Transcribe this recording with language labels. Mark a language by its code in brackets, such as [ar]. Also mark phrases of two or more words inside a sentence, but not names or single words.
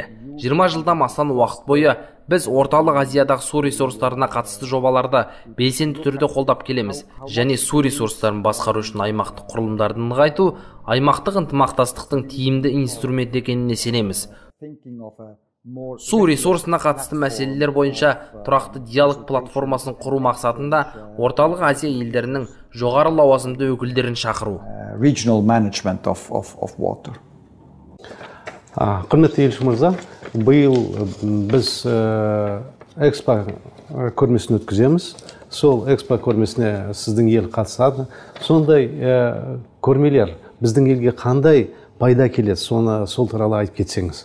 [kk] 20 жылдан астам уақыт бойы біз Орталық Азиядағы су ресурстарына қатысты жобаларды белсенді түрде қолдап келеміз және су ресурстарын басқару үшін аймақтық құрылымдарды нығайту, аймақтық ынтымақтастықтың тиімді инструмент екеніне сенеміз. Су ресурсына қатысты мәселелер бойынша тұрақты диалог платформасын құру мақсатында Орталық Азия елдерінің жоғары лауазымды өкілдерін шақыру. [en] Regional management of water. [kk] Құрметті елші мырза, биыл біз экспо көрмесін өткіземіз. Сол экспо көрмесіне сіздің ел қатысады. Сондай көрмелер біздің елге қандай пайда келеді, сол туралы айтып кетсеңіз.